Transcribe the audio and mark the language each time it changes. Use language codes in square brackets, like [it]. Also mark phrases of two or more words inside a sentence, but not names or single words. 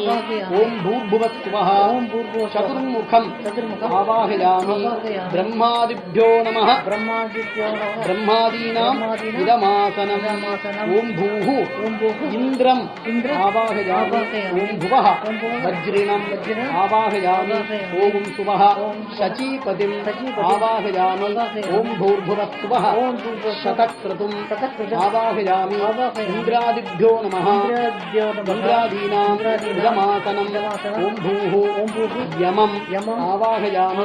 [sa] ओम् भूर्भुवस्सुवः चतुर्मुखं आवाहयामि. ब्रह्मादिभ्यो नमः ब्रह्मादीनां इदमासनं. ओम् भूः इन्द्रं आवाहयामि. ओम् भुवः वज्रिणं आवाहयामि. ஓம் सुवः शचीपतिं आवाहयामि. ओम भूर्भुवस्सुवः शतक्रतुं आवाहयामि. इंद्रादिभ्यो नमः इंद्रादीनां इदमासनं. ओम भूः यमं आवाहयामि.